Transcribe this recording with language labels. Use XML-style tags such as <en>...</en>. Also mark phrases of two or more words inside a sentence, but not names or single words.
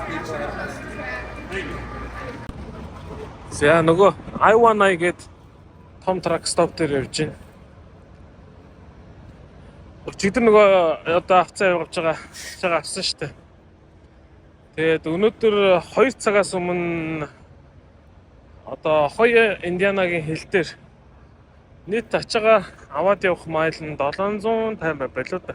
<mn>За нөгөө</mn> <en>I wanna get</en> <mn>том truck stop дээр явж байна. Өчигдөр нөгөө одоо авцаа явуулж байгаа авсан шүү дээ. Тэгээд өнөөдөр 2 цагаас өмнө одоо Ohio Индианагийн хил дээр нийт ачаага аваад явах майл нь 750 байлоо да.</mn>